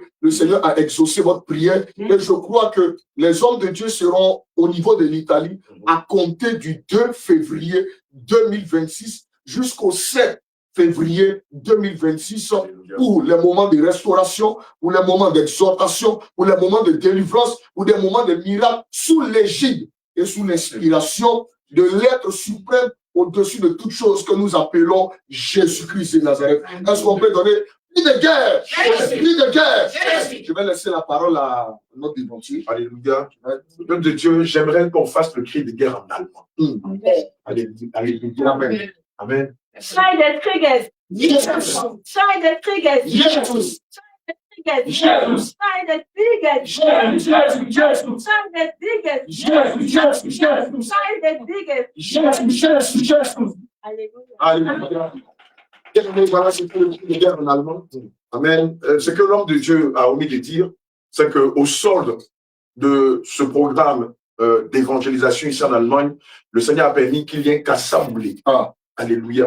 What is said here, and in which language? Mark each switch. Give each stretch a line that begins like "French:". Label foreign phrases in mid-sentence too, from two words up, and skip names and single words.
French: Le Seigneur a exaucé votre prière. Et je crois que les hommes de Dieu seront au niveau de l'Italie à compter du 2 février 2026 jusqu'au 7 février 2026 pour les moments de restauration, pour les moments d'exhortation, pour les moments de délivrance, pour des moments de miracles sous l'égide et sous l'inspiration de l'être suprême au-dessus de toutes choses que nous appelons Jésus-Christ de Nazareth. Est-ce qu'on peut donner cri de guerre? Cri de guerre. Je vais laisser la parole à notre dévotier. Alléluia. Peuple de Dieu, j'aimerais qu'on fasse le cri de guerre en allemand. Alléluia. Amen. Amen.
German: Schrei des Krieges. Schrei des Krieges. Jesus. Jesus. Schrei des Krieges. Jesus. Schrei des Krieges. Schrei des Krieges.
French: Alléluia. Voilà ce que le cri de guerre en allemand. Amen. Ce que l'homme de Dieu a omis de dire, c'est qu'au solde de ce programme d'évangélisation ici en Allemagne, le Seigneur a permis qu'il y ait un cassaboulé. Alléluia.